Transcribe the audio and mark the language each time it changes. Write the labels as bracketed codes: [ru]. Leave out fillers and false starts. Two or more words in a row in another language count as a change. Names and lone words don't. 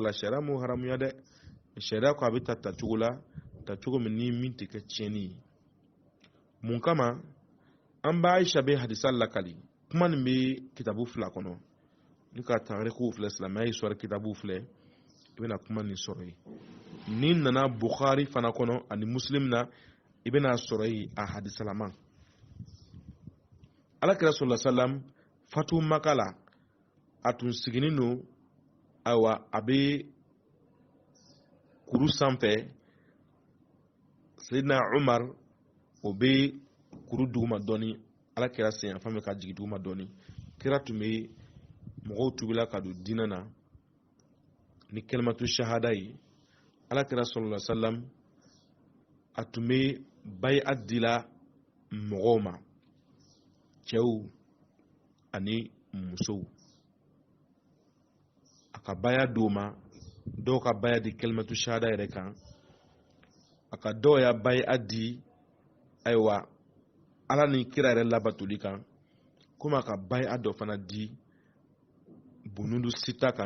[bm] la sariya m'o haramuya dɛ sariya ko a bɛ ta cogo la ta cogo min tɛ kɛ tiɲɛni ye mun kama an b'a Aisha bɛ hadisa lakali kuma nin bɛ kitabu fila kɔnɔ ni ka tarikuw filɛ silamɛya histoire kitabu filɛ i bɛna kuma nin sɔrɔ yen ni nana Bukhari fana kɔnɔ ani Muslim na i bɛna sɔrɔ yen a hadisalama Alakira [ar] صلى الله عليه وسلم [bm] fatu Maka la a tun sigilen don ayiwa a bɛ kuru sanfɛ Sayyidina Umar o bɛ kuru duguma dɔɔni Alakira sen yan fan bɛ ka jigin duguma dɔɔni kira tun bɛ mɔgɔw tubila ka don diinɛ na ni [ar] كلمة الشهادة [bm] ye Alakira [ar] صلى الله عليه وسلم [bm] a tun bɛ bay'at dila mɔgɔw ma cɛw ani musow a ka baya d'o ma dɔw ka baya di [ar] كلمة الشهادة [bm] yɛrɛ kan a ka dɔw ya bay'at di ayiwa Ala ni kira yɛrɛ labatoli kan komi a ka bay'at dɔ fana di bunundu sita kan